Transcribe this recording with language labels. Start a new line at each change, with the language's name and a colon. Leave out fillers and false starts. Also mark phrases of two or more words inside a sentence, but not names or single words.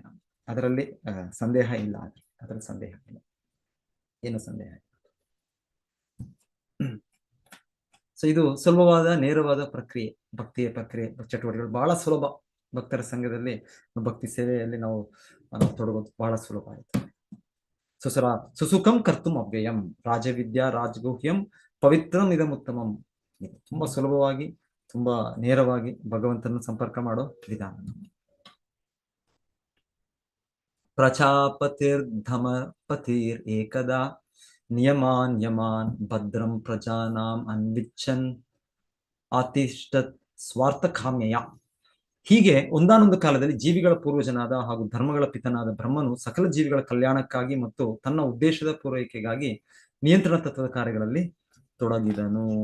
Kannada: ನಮ್ಗೆ ಅದರಲ್ಲಿ ಸಂದೇಹ ಇಲ್ಲ. ಅದರಲ್ಲಿ ಸಂದೇಹ ಇಲ್ಲ, ಏನು ಸಂದೇಹ ಇಲ್ಲ. ಸೊ ಇದು ಸುಲಭವಾದ ನೇರವಾದ ಪ್ರಕ್ರಿಯೆ, ಭಕ್ತಿಯ ಪ್ರಕ್ರಿಯೆ, ಚಟುವಟಿಕೆಗಳು ಬಹಳ ಸುಲಭ. ಭಕ್ತರ ಸಂಘದಲ್ಲಿ ಭಕ್ತಿ ಸೇವೆಯಲ್ಲಿ ನಾವು ತೊಡಗೋದು ಬಹಳ ಸುಲಭ ಆಯಿತು.
Sanskrit: ಸುಸುಖಂ ಕರ್ತುಂ ಅವ್ಯಯಂ ರಾಜವಿದ್ಯಾ ರಾಜಗುಹ್ಯಂ ಪವಿತ್ರಂ ಇದಮುತ್ತಮಂ.
Kannada: ತುಂಬಾ ಸುಲಭವಾಗಿ, ತುಂಬಾ ನೇರವಾಗಿ ಭಗವಂತನ ಸಂಪರ್ಕ ಮಾಡೋ ವಿಧಾನ.
Sanskrit: ಪ್ರಚಾಪತಿರ್ಧಮಪತಿರ್ ಏಕದಾ ನಿಯಮಾನ್ ಭದ್ರಂ ಪ್ರಜಾನಾಂ ಅನ್ವಿಚ್ಛನ್ ಆತಿಷ್ಠತ್ ಸ್ವಾರ್ಥಕಾಮ್ಯಯ.
Kannada: ಹೀಗೆ ಒಂದಾನೊಂದು ಕಾಲದಲ್ಲಿ ಜೀವಿಗಳ ಪೂರ್ವಜನಾದ ಹಾಗೂ ಧರ್ಮಗಳ ಪಿತನಾದ ಬ್ರಹ್ಮನು ಸಕಲ ಜೀವಿಗಳ ಕಲ್ಯಾಣಕ್ಕಾಗಿ ಮತ್ತು ತನ್ನ ಉದ್ದೇಶದ ಪೂರೈಕೆಗಾಗಿ ನಿಯಂತ್ರಣ ತತ್ವದ ಕಾರ್ಯಗಳಲ್ಲಿ ತೊಡಗಿದನು.